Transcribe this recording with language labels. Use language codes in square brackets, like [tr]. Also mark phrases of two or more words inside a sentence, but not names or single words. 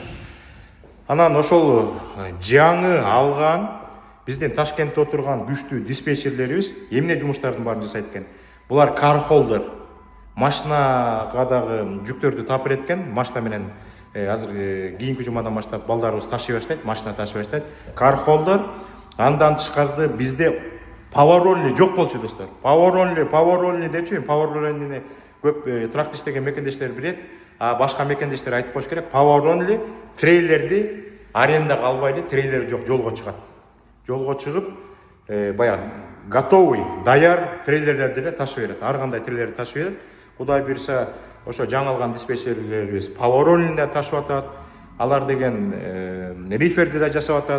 [ky] Анан ошол жаңы алган биздин Ташкентте отурган күчтүү диспетчерлерибиз эмне жумуштардын баарын жасайт экен. Булар кархолдер, машинага дагы жүктөрдү тап береткен, машина менен азыр кийинки жумадан баштап балдарыбыз ташый баштайт, машина ташый баштайт. Кархолдер, андан тышкарды бизде [en] Power only [ky] жок болчу достор. [en] Power only [ky] дечү, [en] power only'ни [ky] көп тракт иштеген мекендештер билет. А башка мекендештер айтып коюш керек. [en] Power only [ky] трейлерди арендага албайды, трейлер жок, жолго чыгат. Жолго чыгып, баягы готовый, даяр трейлерлерди эле ташып берет. Ар кандай трейлерди ташып берет. Кудай буйруса, ошо жаңылган диспетчерлерибиз [en] Power only'ни [ky] ташып атат. Алар деген риферди да жасап атат.